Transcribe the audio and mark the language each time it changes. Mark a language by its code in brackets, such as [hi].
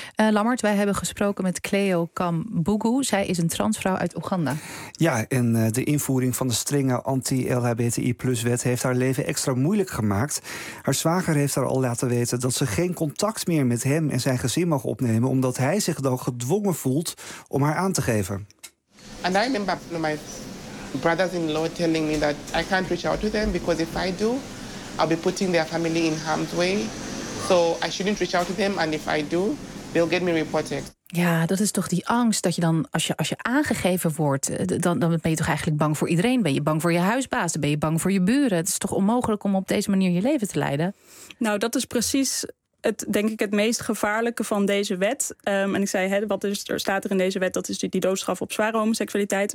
[nl] Lammert, wij hebben gesproken met Cleo Kambugu. Zij is een transvrouw uit Oeganda. Ja, en de invoering van de strenge anti-LHBTI-plus-wet heeft haar leven extra moeilijk gemaakt. Haar zwager heeft haar al laten weten dat ze geen contact meer met hem en zijn gezin mag opnemen, omdat hij zich dan gedwongen voelt om haar aan te geven. [en] And I remember my brothers-in-law telling me that I can't reach out to them because if I do, I'll be putting their family in harm's way. So I shouldn't reach out to them, and if I do, they'll get me reported. [nl] Ja, dat is toch die angst dat je dan, als je aangegeven wordt, dan ben je toch eigenlijk bang voor iedereen. Ben je bang voor je huisbaas, ben je bang voor je buren. Het is toch onmogelijk om op deze manier je leven te leiden? Nou, dat is precies het, denk ik, het meest gevaarlijke van deze wet. En ik zei, staat er in deze wet? Dat is die doodstraf op zware homoseksualiteit.